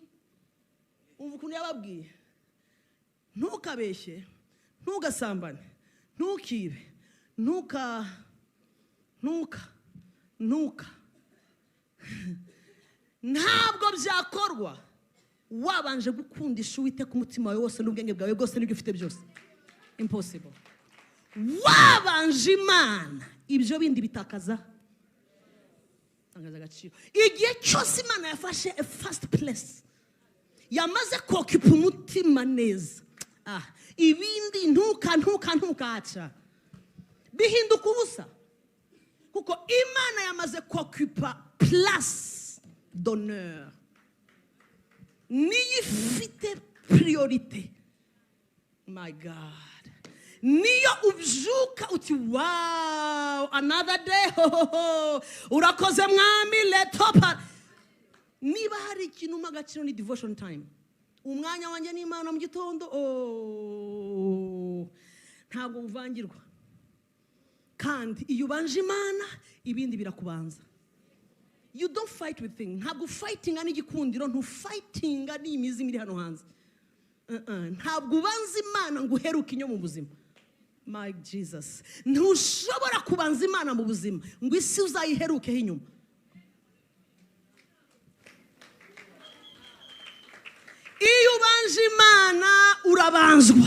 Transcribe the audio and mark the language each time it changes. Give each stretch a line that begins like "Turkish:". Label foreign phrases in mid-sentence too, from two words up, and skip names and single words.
Kinyarwanda: Ukuntu yababwiye ntukabeshye, ntugasambane, ntukibe, ntuka ntabwo byakorwa wabanje gukundisha Uwiteka umutima wawe wose n'ubwenge bwawe bwose n'ibyo ufite byose. Impossible. Wabanje Imana, ibyo bindi bitakaza agaciro. Igihe cyose Imana yafashe
English: a first place,
Kinyarwanda: yamaze kokipa umutima neza, ibindi ntukaca bihinduka ubusa, kuko Imana yamaze kokipa
French: place d'honneur,
Kinyarwanda: niyo ifite priorité.
English: My God,
Kinyarwanda: niyo ubyuka uti
English: wow, another day,
Kinyarwanda: urakoze mwami, letopa. Niba hari ikintu magaciro ni
English: devotion time.
Kinyarwanda: Umwanya wanjye n'Imana mu gitondo, ntabwo buvangirwa kandi iyo ubanje Imana ibindi birakubanza.
English: You don't fight with things.
Kinyarwanda: Ntabwo fightinga n'igikundiro, ntufightinga n'imizi iri hano hanze. Ntabwo ubanza Imana ngo uheruke inyo mu buzima.
English: My Jesus,
Kinyarwanda: ntushobora kubanza Imana mu buzima ngo isi uzayiherukeho inyuma. Iyo ubanje Imana urabanzwa.